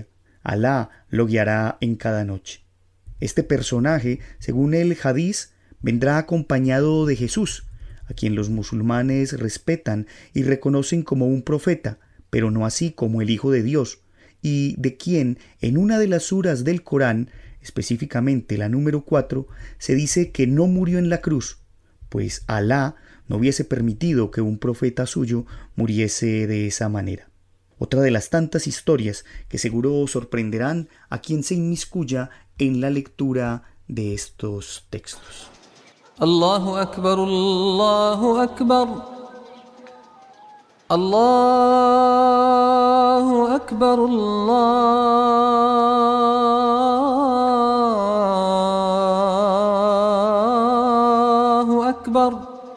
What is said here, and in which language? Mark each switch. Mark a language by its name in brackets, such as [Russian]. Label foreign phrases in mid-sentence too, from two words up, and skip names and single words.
[Spanish] Alá lo guiará en cada noche. Este personaje, según el hadiz, vendrá acompañado de Jesús, a quien los musulmanes respetan y reconocen como un profeta, pero no así como el Hijo de Dios, y de quien en una de las suras del Corán, específicamente la número 4, se dice que no murió en la cruz, pues Alá no hubiese permitido que un profeta suyo muriese de esa manera. Otra de las tantas historias que seguro sorprenderán a quien se inmiscuya en la lectura de estos textos. [Arabic] الله أكبر الله أكبر الله أكبر الله أكبر.